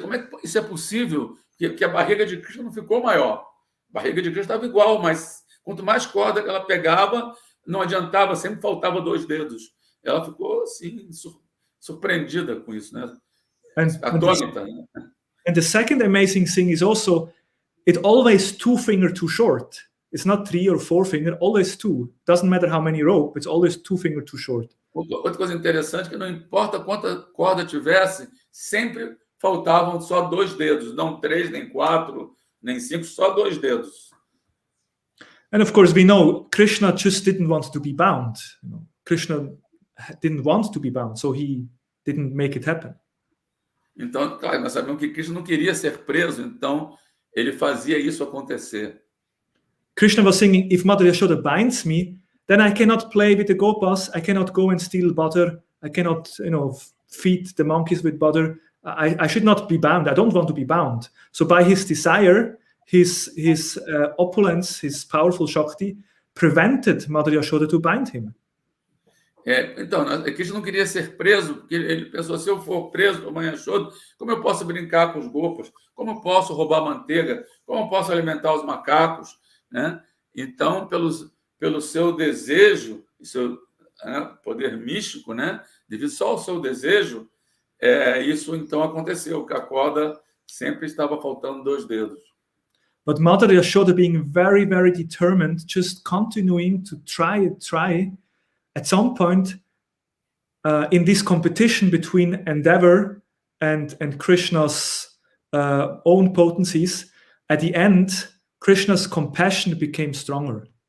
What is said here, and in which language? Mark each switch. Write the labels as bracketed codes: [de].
[pt] Como é que isso é possível? Que a barriga de Krishna não ficou maior. A barriga de Krishna estava igual, mas quanto mais corda que ela pegava, não adiantava, sempre faltava 2 dedos. Ela ficou assim surpreendida com isso, né? Atônita. [en] And the second amazing thing is also, it always 2-finger too short. It's not 3 or 4-finger, always 2. Doesn't matter how many rope, it's always 2-finger too short. [pt] Outra coisa interessante é que não importa quanta corda tivesse, sempre faltavam só 2 dedos, não 3, nem 4, nem 5, só 2 dedos. [en] And of course, we know Krishna just didn't want to be bound. Krishna didn't want to be bound, so he didn't make it happen. [pt] Então, claro, nós sabemos que Krishna não queria ser preso, então ele fazia isso acontecer. [en] Krishna was saying, if Mother Yashoda binds me, then I cannot play with the gopas, I cannot go and steal butter, I cannot, feed the monkeys with butter. I should not be bound. I don't want to be bound. So by his desire, his opulence, his powerful Shakti, prevented Mother Yashoda to bind him. [pt] Então, Krishna não queria ser preso, porque ele pensou, se eu for preso por mãe Yashoda, como eu posso brincar com os gopas? Como eu posso roubar manteiga? Como eu posso alimentar os macacos? Né? Então, pelo seu desejo, e seu poder místico, né? Devido só ao seu desejo, isso então aconteceu, que a corda sempre estava faltando 2 dedos. [en] But Mother Yashoda, being very, very determined, just continuing to try, at some point, in this competition between endeavor and Krishna's own potencies, at the end, Krishna's compassion became stronger.